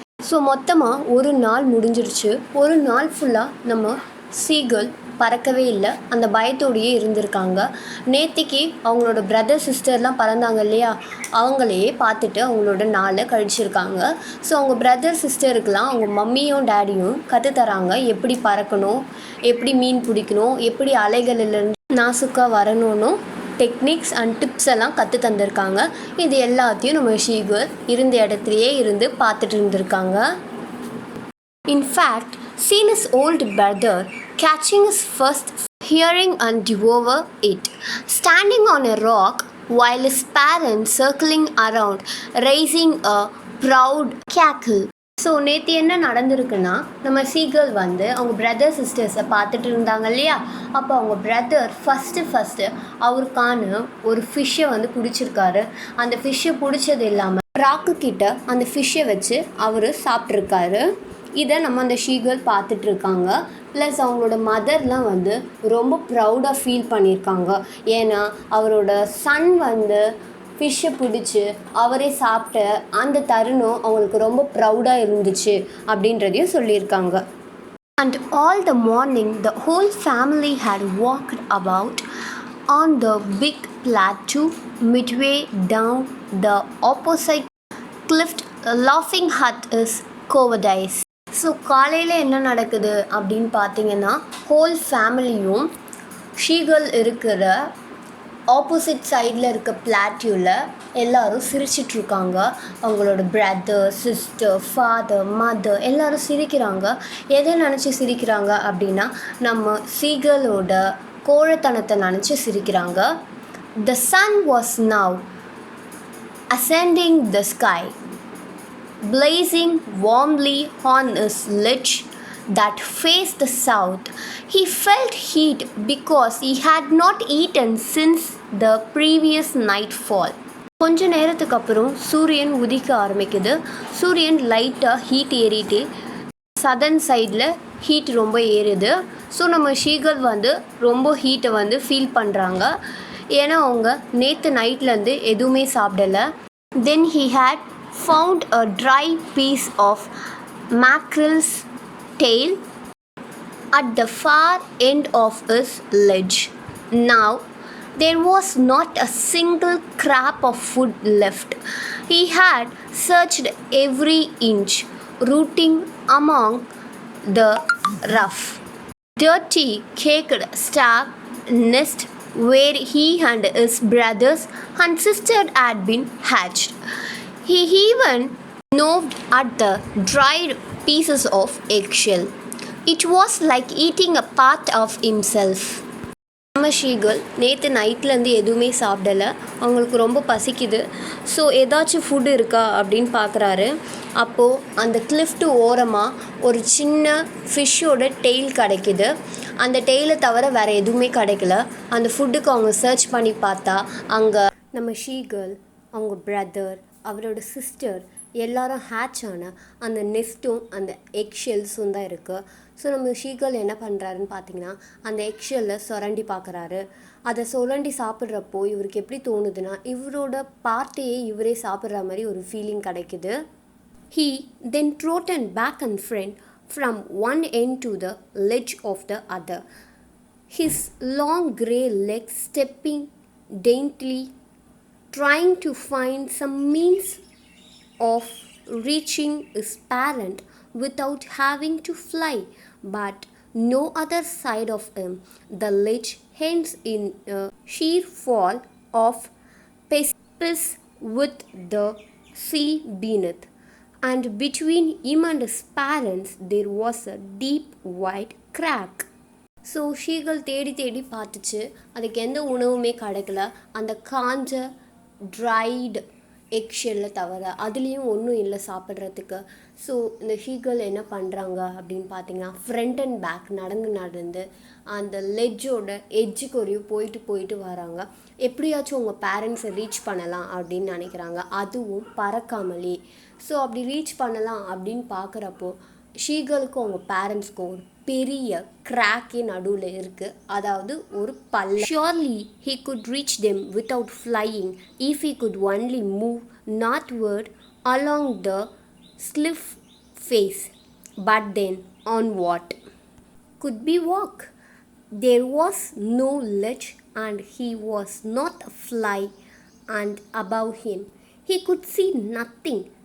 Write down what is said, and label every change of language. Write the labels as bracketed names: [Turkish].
[Tamil] So மொத்தமாக ஒரு நாள் முடிஞ்சிருச்சு. ஒரு நாள் ஃபுல்லாக நம்ம சீகர்ல் பறக்கவே இல்லை, அந்த பயத்தோடையே இருந்திருக்காங்க. நேற்றுக்கு அவங்களோட பிரதர் சிஸ்டர்லாம் பறந்தாங்க இல்லையா, அவங்களையே பார்த்துட்டு அவங்களோட நாளை கழிச்சிருக்காங்க. ஸோ அவங்க பிரதர் சிஸ்டருக்கெலாம் அவங்க மம்மியும் டேடியும் கற்றுத்தராங்க எப்படி பறக்கணும், எப்படி மீன் பிடிக்கணும், எப்படி அலைகளிலிருந்து நாசுக்காக வரணும்னு [English] techniques and tips [Tamil] எல்லாம் கற்று தந்திருக்காங்க. இது எல்லாத்தையும் நம்ம ஷீகர்ல் இருந்த இடத்துலையே இருந்து பார்த்துட்டு இருந்திருக்காங்க. [English] In fact, seen his old brother catching his first hearing and devour it, standing on a rock while his parents circling around, raising a proud cackle. [Tamil] So நேற்று என்ன நடந்திருக்குன்னா, நம்ம சீகல் வந்து அவங்க பிரதர் சிஸ்டர்ஸை பார்த்துட்டு இருந்தாங்க இல்லையா? அப்போ அவங்க பிரதர் ஃபஸ்ட்டு அவருக்கான ஒரு ஃபிஷ்ஷை வந்து பிடிச்சிருக்காரு. அந்த ஃபிஷ்ஷை பிடிச்சது இல்லாமல் ராக்கு கிட்ட அந்த ஃபிஷ்ஷை வச்சு அவர் சாப்பிட்ருக்காரு. இதை நம்ம அந்த ஷீகல் பார்த்துட்ருக்காங்க. ப்ளஸ் அவங்களோட மதர்லாம் வந்து ரொம்ப ப்ரௌடாக ஃபீல் பண்ணியிருக்காங்க. ஏன்னா அவரோட சன் வந்து ஃபிஷ்ஷை பிடிச்சி அவரே சாப்பிட்ட அந்த தருணம் அவங்களுக்கு ரொம்ப ப்ரௌடாக இருந்துச்சு அப்படின்றதையும் சொல்லியிருக்காங்க. [English] And all the morning the whole family had walked about on the big plateau midway down the opposite cliff, laughing at his cowardice. [Tamil] So காலையில் என்ன நடக்குது அப்படின்னு பார்த்தீங்கன்னா, ஹோல் ஃபேமிலியும் ஷீகல் இருக்கிற ஆப்போசிட் சைடில் இருக்க பிளாட்யூவில் எல்லோரும் சிரிச்சிட்ருக்காங்க. அவங்களோட பிரதர், சிஸ்டர், ஃபாதர், மதர் எல்லோரும் சிரிக்கிறாங்க. எதை நினச்சி சிரிக்கிறாங்க அப்படின்னா, நம்ம சீகலோட கோழைத்தனத்தை நினச்சி சிரிக்கிறாங்க. [English] The sun was now ascending the sky, blazing warmly on his ledge that faced the south. He felt heat because he had not eaten since the previous nightfall. [Tamil] கொஞ்ச நேரத்துக்கு அப்புறம் சூரியன் உதிக்க ஆரம்பிக்குது. சூரியன் லைட்டாக ஹீட் ஏறிட்டு சதர்ன் சைடில் ஹீட் ரொம்ப ஏறுது. ஸோ நம்ம ஷீகல் வந்து ரொம்ப ஹீட்டை வந்து ஃபீல் பண்ணுறாங்க. ஏன்னா அவங்க நேற்று நைட்லேருந்து எதுவுமே சாப்பிடலை. [English] Then he had found a dry piece of mackerel's tail at the far end of his ledge. Now there was not a single scrap of food left. He had searched every inch, rooting among the rough, dirty, caked straw nest where he and his brothers and sister had been hatched. He even gnawed at the dried pieces of eggshell. It was like eating a part of himself. [Tamil] நம்ம ஷீகல் நேற்று நைட்லேருந்து எதுவுமே சாப்பிடலை. அவங்களுக்கு ரொம்ப பசிக்குது. So ஏதாச்சும் food இருக்கா அப்படின்னு பார்க்குறாரு. அப்போது அந்த கிளிஃப்ட்டு ஓரமாக ஒரு சின்ன ஃபிஷ்ஷோட டெய்ல் கிடைக்கிது. அந்த டெய்லை தவிர வேறு எதுவுமே கிடைக்கல. அந்த ஃபுட்டுக்கு அவங்க சர்ச் பண்ணி பார்த்தா அங்கே நம்ம ஷீகல், அவங்க பிரதர், அவரோட சிஸ்டர் எல்லாரும் ஹேட்ச் ஆன அந்த நெஸ்ட்டும் அந்த எக்ஷெல்ஸும் தான் இருக்குது. ஸோ நம்ம ஷீகல் என்ன பண்ணுறாருன்னு பார்த்தீங்கன்னா, அந்த எக்ஷெல்லை சுரண்டி பார்க்குறாரு. அதை சுரண்டி சாப்பிட்றப்போ இவருக்கு எப்படி தோணுதுன்னா, இவரோட பார்ட்டையே இவரே சாப்பிட்ற மாதிரி ஒரு ஃபீலிங் கிடைக்குது. [English] He then trotted back and front from one end to the ledge of the other, his long grey legs stepping daintily, trying to find some means of reaching his parent without having to fly. But no other side of him the ledge ends in a sheer fall of precipice with the sea beneath, and between him and his parents there was a deep white crack. [Tamil] So Sehgal தேடி தேடி பார்த்துச்சு. அதுக்கு எந்த உணவுமே கிடைக்கல. அந்த காஞ்ச dried எக்ஷெல்லை தவிர அதுலேயும் ஒன்றும் இல்லை சாப்பிட்றதுக்கு. ஸோ இந்த ஷீகல் என்ன பண்ணுறாங்க அப்படின்னு பார்த்தீங்கன்னா, [English] front and back [Tamil] நடந்து அந்த லெட்ஜோட எட்ஜுக்கு ஒரு போயிட்டு வராங்க. எப்படியாச்சும் உங்கள் பேரண்ட்ஸை ரீச் பண்ணலாம் அப்படின்னு நினைக்கிறாங்க, அதுவும் பறக்காமலே. ஸோ அப்படி ரீச் பண்ணலாம் அப்படின்னு பார்க்குறப்போ ஷீகலுக்கும் அவங்க பேரண்ட்ஸ்க்கும் ஒரு பெரிய கிராக்கே நடுவில் இருக்குது. அதாவது ஒரு பல்ல. [English] Surely he could reach them without flying if he could only move northward along the cliff face. But then on what? Could be walk. There was no ledge and he was not a fly, and above him he could see nothing.